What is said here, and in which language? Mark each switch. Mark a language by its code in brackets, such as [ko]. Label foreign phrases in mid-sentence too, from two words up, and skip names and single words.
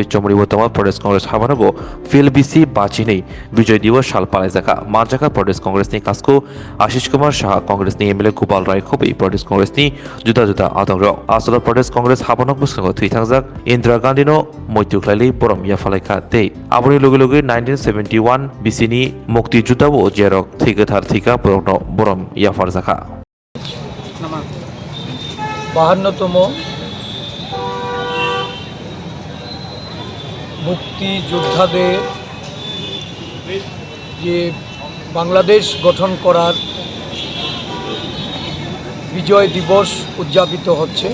[trp] चमरिबो तमा प्रदेश कांग्रेस हाबानगो फिल बिसि बाचिनै विजय दिवस साल पालाइजाका मानजाका प्रदेश कांग्रेसनि कास्को आशिष कुमार शाह कांग्रेसनि एमएलए गोपाल राय खबै प्रदेश कांग्रेसनि जुदा जुदा आदंग्र आसल प्रदेश कांग्रेस हाबानक बुसंगो थैथांजाक इन्दिरा गान्धीनो मयतुख्लाइलि बरम याफालाइखा दे आबनि लगे लगे 1971 बिसिनि मुक्ति जुदाबो जेरक थैगोथार थैका बरम याफार जाखा [bn] 52তম মুক্তিযোদ্ধাদের যে বাংলাদেশ গঠন করার বিজয় দিবস উদযাপিত হচ্ছে।